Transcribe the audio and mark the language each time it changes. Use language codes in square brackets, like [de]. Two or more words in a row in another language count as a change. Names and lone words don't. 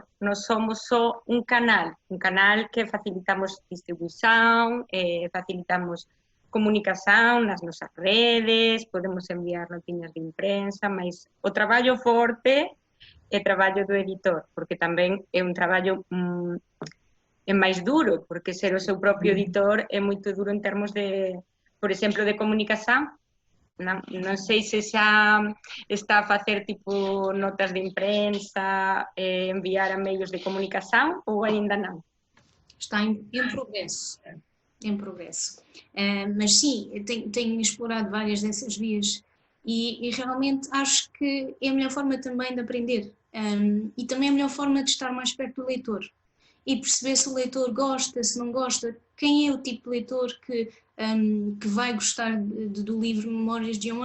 [gl] Nós somos só un canal que facilitamos distribuição, facilitamos comunicación nas nosas redes, podemos enviar notiñas de imprensa, mas o traballo forte é traballo do editor, porque tamén é un traballo é máis duro, porque ser o seu propio editor é moito duro en termos de, por exemplo, de comunicación. Non sei se xa está a facer tipo notas de imprensa, enviar a medios de comunicación ou aínda non? [pt] Está em progresso. Em progresso. Mas sim, tenho explorado várias dessas vias e realmente acho que é a melhor forma também de aprender, e também a melhor forma de estar mais perto do leitor e perceber se o leitor gosta, se não gosta, quem é o tipo de leitor que vai gostar do livro Memórias de um